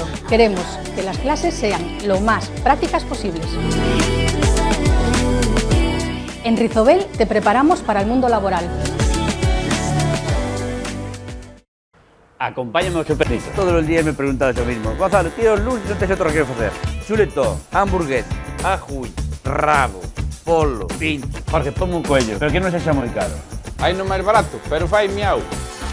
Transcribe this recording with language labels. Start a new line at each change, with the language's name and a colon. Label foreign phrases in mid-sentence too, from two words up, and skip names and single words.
Spanish: Queremos que las clases sean lo más prácticas posibles. En Rizobel te preparamos para el mundo laboral.
Galician: Acompáñame ao Supercito. Todos os días me preguntan
Spanish: lo mismo.
Galician: Gonzalo, tío, os lunes non tens outro que facer. Chuletón, hamburgués, ajuy, rabo, polo, pincho. Jorge, ponme un cuello, pero que non sexa moi caro. Hai no máis barato, pero fai miau.